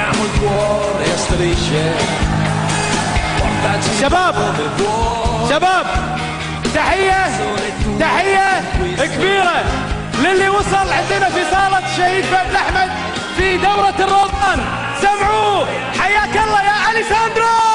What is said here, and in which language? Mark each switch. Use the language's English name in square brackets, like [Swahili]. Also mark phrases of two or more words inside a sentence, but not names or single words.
[Italian] il cuore a strisce, portaci [Arabic] شباب [Italian] dove vuoi. [Arabic] شباب تحية كبيرة للي وصل عندنا في صالة الشهيد بن أحمد في دورة الروضان. سمعوه، حياك الله يا أليساندرو.